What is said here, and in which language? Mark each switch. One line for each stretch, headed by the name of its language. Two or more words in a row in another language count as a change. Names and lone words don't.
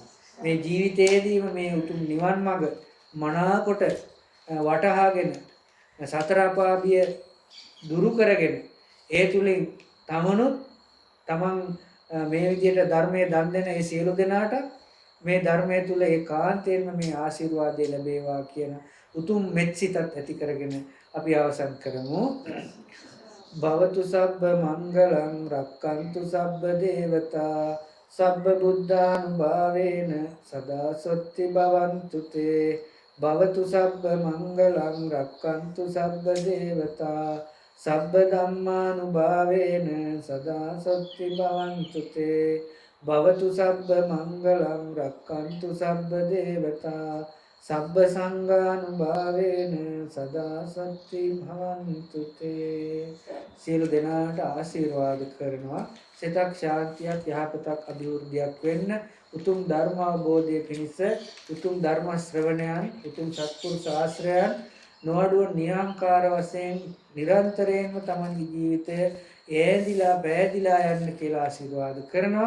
Sinhala: මේ ජීවිතයේදීම මේ උතුම් නිවන් මඟ මනාකොට වටහාගෙන සතර අපාභිය දුරු කරගෙන ඒ තුලින් තමන් මේ විදිහට ධර්මයේ දන් දෙන ඒ සියලු දෙනාට මේ ධර්මයේ තුල ඒකාන්තයෙන්ම මේ ආශිර්වාදය ලැබේවා කියන උතුම් මෙත්සිතත් ඇති කරගෙන අපි අවසන් කරමු.
Pali: භවතු සබ්බ මංගලං රක්칸තු සබ්බ දේවතා සබ්බ බුද්ධානුභාවේන සදා සොත්ති භවන්තු තේ භවතු සබ්බ මංගලං රක්칸තු සබ්බ දේවතා සබ්බ ධම්මානුභාවේන සදා සොත්ති භවන්තු තේ භවතු සබ්බ මංගලං රක්칸තු සබ්බ දේවතා සබ්බ සංඝානුභාවේන සදා සත්‍ති භවන්තු තේ.
Sinhala: සියලු දෙනාට ආශිර්වාද කරනවා. සිතක් ශාන්තියක් යහපතක් අභිවෘද්ධියක් වෙන්න උතුම් ධර්ම අවබෝධය පිණිස උතුම් ධර්ම ශ්‍රවණයන් උතුම් සත්පුරුෂ ආශ්‍රයයන් නොඅඩුව නිරංකාර වශයෙන් නිරන්තරයෙන්ම තමන්ගේ ජීවිතය ඈදිලා බෑදිලා යන්න කියලා ආශිර්වාද කරනවා.